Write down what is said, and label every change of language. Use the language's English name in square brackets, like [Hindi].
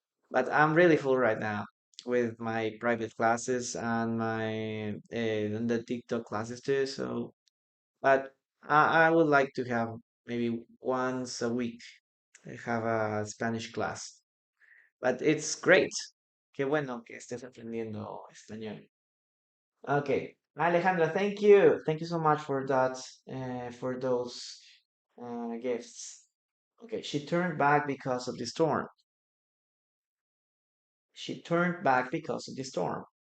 [English] But I'm really full right now with my private classes and my and the TikTok classes too. So, but I would like to have maybe once a week have a Spanish class. But it's great. [Spanish] Qué bueno que estés aprendiendo español. [English] Okay, Alejandra, thank you. Thank you so much for that, for those gifts. Okay, she turned back because of the storm. She turned back because of the storm.